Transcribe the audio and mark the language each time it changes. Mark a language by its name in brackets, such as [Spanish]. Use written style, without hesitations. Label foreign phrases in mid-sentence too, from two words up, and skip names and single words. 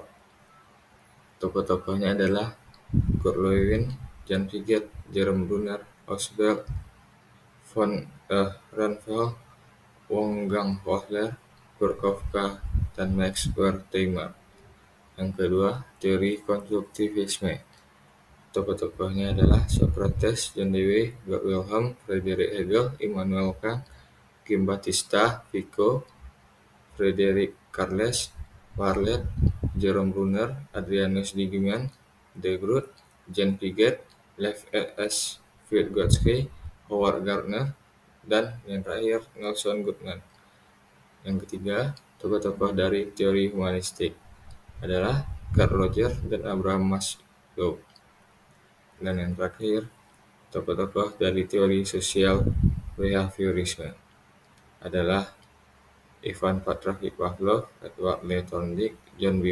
[Indonesian] Tokoh-tokohnya adalah Kurt Lewin, Jan Piaget, Jerome Bruner, Oswald von Ranvel, Wolfgang Kohler, Kurt Kafka, dan Max Wertheimer. Yang kedua, teori konstruktivisme. Tokoh-tokohnya adalah Socrates, John Dewey, Georg Wilhelm, Friedrich Hegel, Immanuel Kant, Giambattista Vico, Friedrich Carles, Bartlett, Jerome Bruner, Adrianus Dingman, De Groot, Jan Piaget, Lev S. Vygotsky, Howard Gardner, dan yang terakhir Nelson Goodman. Yang ketiga, tokoh-tokoh dari teori humanistik adalah Carl Rogers dan Abraham Maslow. Dan yang terakhir, tokoh-tokoh dari teori sosial behaviorisme adalah Ivan Pavlovich, Edward Lee Thorndike, John B.